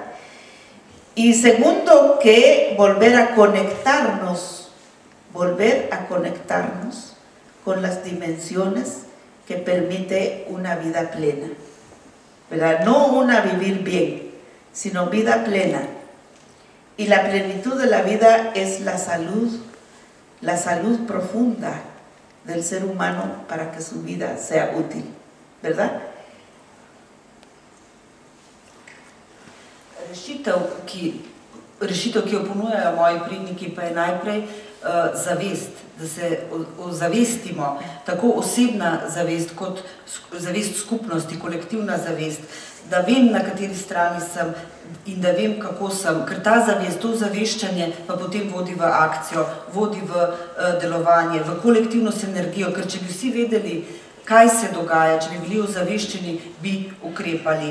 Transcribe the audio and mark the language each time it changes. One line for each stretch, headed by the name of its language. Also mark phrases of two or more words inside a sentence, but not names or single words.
Spanish: Y segundo, que volver a conectarnos con las dimensiones que permite una vida plena, ¿verdad? No una vivir bien, sino vida plena. Y la plenitud de la vida es la salud profunda del ser humano para que su vida sea útil, ¿verdad?
Slovenian: Rešitev, ki jo ponujajo moji predniki, pa je najprej zavest, da se ozavestimo, tako osebna zavest kot zavest skupnosti, kolektivna zavest, da vem, na kateri strani sem in da vem, kako sem, ker ta zavest, to zaveščanje pa potem vodi v akcijo, vodi v delovanje, v kolektivno sinergijo, ker če bi vsi vedeli, kaj se dogaja, če bi bili ozaveščeni, bi ukrepali.